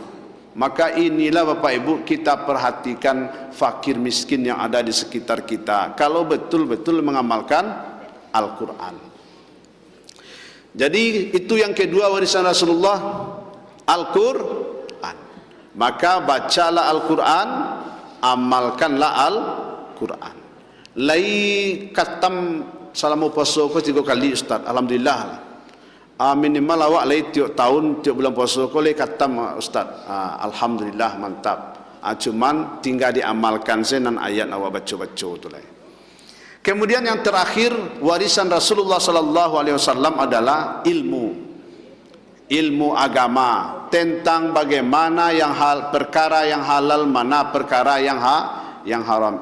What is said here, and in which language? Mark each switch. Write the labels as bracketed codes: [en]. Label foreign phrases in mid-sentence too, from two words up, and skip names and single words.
[id] Maka inilah Bapak Ibu, kita perhatikan fakir miskin yang ada di sekitar kita. Kalau betul-betul mengamalkan Al-Quran. Jadi itu yang kedua warisan Rasulullah, Al-Quran. Maka bacalah Al-Quran, amalkanlah Al-Quran. [min] Lai katam salamu puasa ko 3 kali Ustaz, alhamdulillah. Minimal awak lai tiap tahun tiap bulan puasa ko lai katam Ustaz. [id] Alhamdulillah, mantap. [min] Cuman tinggal diamalkan senan ayat awak baca-baca tu lah. [id] Kemudian yang terakhir, warisan Rasulullah [ar] sallallahu alaihi wasallam [id] adalah ilmu agama tentang bagaimana perkara yang halal, mana perkara yang haram.